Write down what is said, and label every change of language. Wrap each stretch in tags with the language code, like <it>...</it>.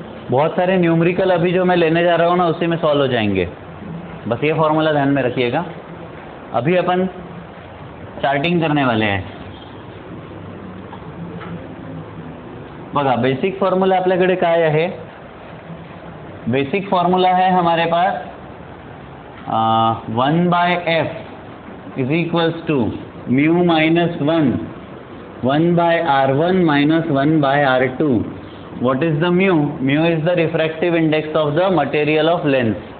<hi>बहुत सारे न्यूमेरिकल अभी जो मैं लेने जा रहा हूँ ना, उसी में सॉल्व हो जाएंगे, बस ये फॉर्मूला ध्यान में रखिएगा। अभी अपन चार्टिंग करने वाले हैं।</hi> <mr>बघा, बेसिक फॉर्मूला आपल्याकडे काय आहे?</mr> <hi>बेसिक फॉर्मूला है हमारे पास 1/f is equals to mu minus 1/r1 minus 1/r2।</hi> <en>What is the mu? Mu is the refractive index of the material of lens.</en>